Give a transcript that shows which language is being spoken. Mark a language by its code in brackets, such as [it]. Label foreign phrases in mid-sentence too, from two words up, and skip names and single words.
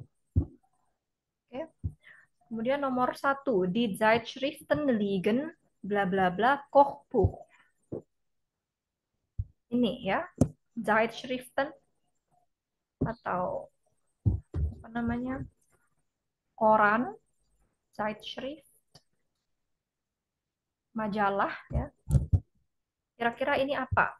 [id] Okay. Kemudian nomor 1, [de] die Zeitschriften liegen bla bla bla Kochbuch. [id] Ini ya, Zeitschriften atau apa namanya? Koran, Zeitschrift, majalah ya. Kira-kira ini apa?